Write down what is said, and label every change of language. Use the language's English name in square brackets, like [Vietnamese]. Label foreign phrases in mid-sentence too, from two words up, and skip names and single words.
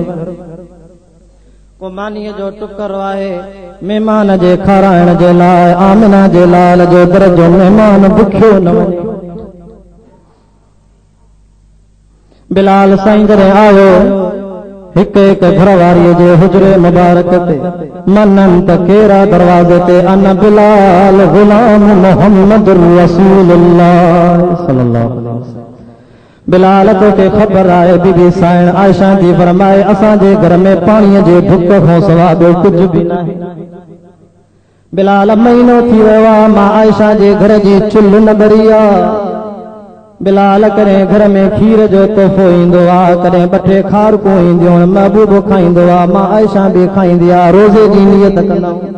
[Sindhi] को मानीअ जो टुकरो आहे महिमान जे खाराइण जे लाइ, आमिना जे लाल जो दरजो महिमान बुखियो न वञे। बिलाल साईं जॾहिं आयो, हिक हिक घरवारीअ जे हुजरे मुबारक ते, मनन त केरा दरवाजे ते, अन बिलाल गुलाम मुहम्मद [Arabic] رسول الله صلى الله عليه وسلم. [Sindhi] बिलाल तोखे ख़बर आहे, बीबी साइण आयशा जी फरमाए, असांजे घर में पाणीअ जे भुक खां सवाइ ॿियो कुझु बि न आहे। बिलाल महीनो थी वियो आहे, मां आयशा जे घर जी चुल्ह न ॿरी आहे। बिलाल कॾहिं घर में खीर जो तोहफ़ो ईंदो आहे, कॾहिं 2 खारकूं ईंदियूं आहिनि, महबूब खाईंदो आहे, मां आयशा बि खाईंदी आहे, रोज़े जी नियत कंदा आहियूं।